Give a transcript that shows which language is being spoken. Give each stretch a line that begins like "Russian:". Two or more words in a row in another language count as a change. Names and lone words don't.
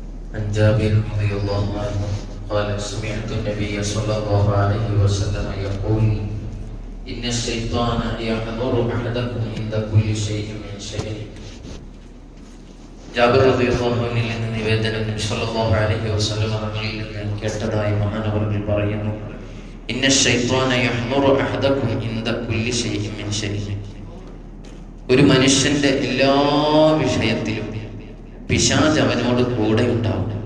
Arabic: عن جابر رضي الله عنه قال سمعت النبي صلى الله عليه وسلم يقول إن الشيطان يحضر أحدكم عند كل شيء من شيء.
Malayalam: ജാബിർ
Arabic: رضي الله عنه
Malayalam: നിന്ന് നിവേദനം നബി
Arabic: صلى الله عليه وسلم
Malayalam: തങ്ങളിൽ നിന്ന് കേട്ടതായി മഹാനവറുകൾ പറയുന്നു,
Arabic: إن الشيطان يحضر أحدكم عند كل شيء من شيء.
Malayalam: ഒരു മനുഷ്യന്റെ എല്ലാ വിഷയത്തിലും പിശാച് അവനോട് കൂടെ ഉണ്ടാവും.